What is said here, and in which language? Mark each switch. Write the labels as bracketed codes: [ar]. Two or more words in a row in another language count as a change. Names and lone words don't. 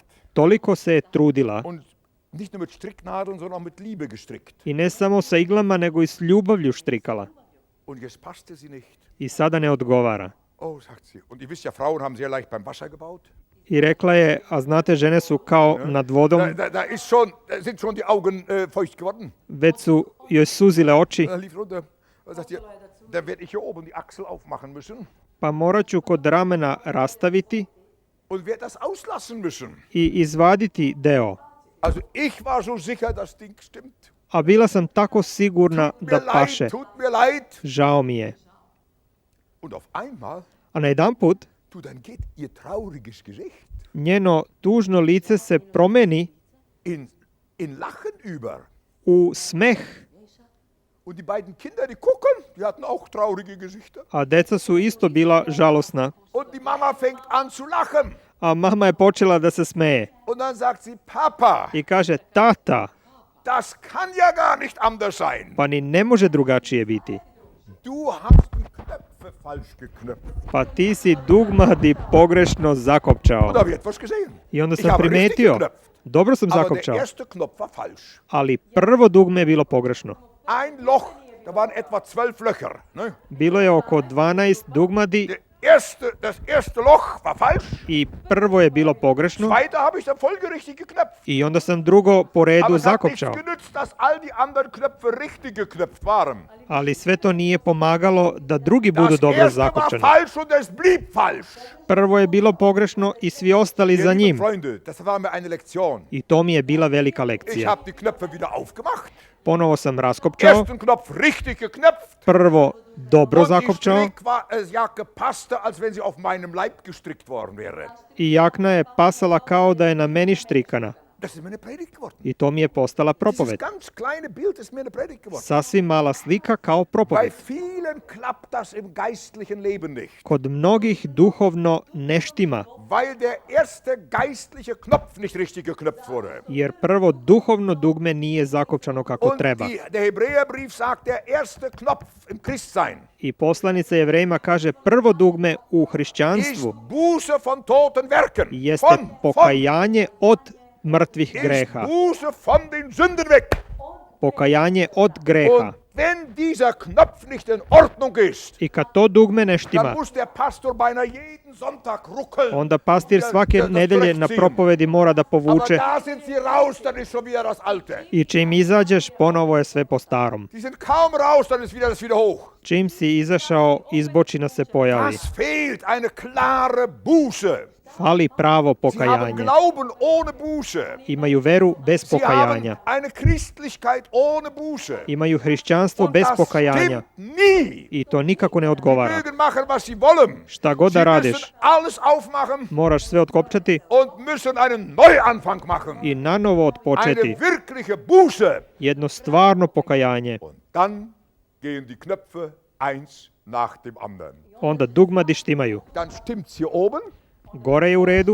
[sr] Toliko se je trudila. [de] Und nicht nur mit Stricknadeln, sondern auch mit Liebe gestrickt. [sr] I ne samo sa iglama, nego i s ljubavlju štrikala. [de] Und jetzt passte sie nicht. [sr] I sada ne odgovara. [de] Oh, sagt sie. Und ihr wisst ja, Frauen haben sehr leicht beim Wasser gebaut. [sr] I rekla je, a znate, žene su kao nad vodom, [de] Da sind schon die Augen feucht geworden. [sr] već su joj suzile oči. [de] Da lief runter. Da sagt ihr, dann werde ich hier oben die Achsel aufmachen müssen [sr] pa morat ću kod ramena rastaviti [de] und werde das auslassen müssen. [sr] i izvaditi deo. [de] Also ich war so sicher, das Ding stimmt. [sr] A bila sam tako sigurna da paše. [de] Tut mir leid. [sr] Žao mi je. [de] Und auf einmal, [sr] A najedanput [de] dann geht ihr trauriges Gesicht [sr] njeno tužno lice se promeni [de] in Lachen über. [sr] u smeh, [de] Und die beiden Kinder, die gucken, die hatten auch traurige Gesichter. [sr] a deca su isto bila žalosna. [de] Und die Mama fängt an zu lachen. [sr] A mama je počela da se smeje [de] Und dann sagt sie, Papa, [sr] i kaže, tata, [de] das kann ja gar nicht anders sein. [sr] pa ni ne može drugačije biti. [de] Du hast die Knöpfe falsch geknöpft. [sr] Pa ti si dugmadi pogrešno zakopčao. [de] Und da habe ich etwas gesehen. [sr] I onda [de] Ich [sr] sam [de] habe richtig [sr] primetio, [de] geknöpft. [sr] dobro sam [de] Aber der [sr] zakopčao, [de] erste Knopf war falsch. [sr] ali prvo dugme je bilo pogrešno. [de] Ein Loch, da waren etwa 12 Löcher. [sr] Ne? Bilo je oko 12 dugmadi [de] Das erste Loch war falsch. [sr] i prvo je bilo pogrešno [de] Zweite habe ich dann folgerichtig geknöpft. [sr] i onda sam drugo po redu [de] Aber es hat nichts [sr] zakopčao. [de] genützt, dass all die anderen Knöpfe richtig geknöpft waren. [sr] Ali sve to nije pomagalo da drugi budu [de] Das [sr] dobro [de] erste war [sr] zakopčani. [de] falsch und es blieb falsch. [sr] Prvo je bilo pogrešno i svi ostali [de] Ja, [sr] za [de] liebe [sr] njim. [de] Freunde, das war mir eine Lektion. [sr] I to mi je bila velika [de] Ich [sr] lekcija. [de] habe die Knöpfe wieder aufgemacht. [sr] Ponovo sam raskopčao, [de] Ersten Knopf richtig geknöpft. [sr] prvo dobro [de] Und die [sr] zakopčao [de] Strickjacke passte, als wenn sie auf meinem Leib gestrickt worden wäre. [sr] i jakna je pasala kao da je na meni štrikana. [de] Das ist mir eine Predigt geworden. [sr] I to mi je postala [de] Dieses [sr] propoved. [de] ganz kleine Bild ist mir eine Predigt geworden. [sr] Sasvim mala slika kao [de] Bei [sr] propoved. [de] vielen klappt das im geistlichen Leben nicht, [sr] Kod mnogih duhovno ne štima, [de] weil der erste geistliche Knopf nicht richtig geknöpft wurde. [sr] jer prvo duhovno dugme nije zakopčano kako [de] Und [sr] treba. [de] der Hebräerbrief sagt, der erste Knopf im Christsein [sr] I poslanica Jevrejima kaže prvo dugme u [de] ist [sr] hrišćanstvu [de] Buße von toten Werken. [sr] jeste [de] Von [sr] pokajanje od mrtvih [de] ist [sr] greha. [de] Buße von den Sünden weg. [sr] Pokajanje od greha. [de] Und wenn dieser Knopf nicht in Ordnung ist, [sr] I kad to dugme ne [de] dann [sr] štima, [de] muss der Pastor beinahe jeden Sonntag ruckeln. [sr] onda pastir svake nedelje na propovedi mora da [de] Aber [sr] povuče [de] da sind sie raus, dann ist schon wieder das Alte. [sr] i čim izađeš ponovo je sve po starom. [de] Die sind kaum raus, dann ist wieder das wieder hoch. [sr] Čim si izašao, izbočina se pojavi. [de] Was fehlt? Eine klare Buße. [sr] Fali pravo [de] Sie haben [sr] pokajanje. [de] Glauben ohne Buße. [sr] Imaju veru bez [de] Sie haben [sr] pokajanja. [de] eine Christlichkeit ohne Buße. [sr] Imaju hrišćanstvo [de] Und [sr] bez [de] das [sr] pokajanja. [de] stimmt nie. [sr] I to nikako ne [de] Sie [sr] odgovara. [de] mögen machen, was sie wollen. [sr] Šta god [de] Sie [sr] da radiš, [de] müssen alles aufmachen [sr] moraš sve otkopčati [de] und müssen einen Neuanfang machen. [sr] i nanovo odpočeti. [de] Eine wirkliche Buße. [sr] Jedno stvarno pokajanje. [de] Und dann gehen die Knöpfe eins nach dem anderen. [sr] Onda dugmadi štimaju. [de] Dann stimmt's hier oben, [sr] Gore je u redu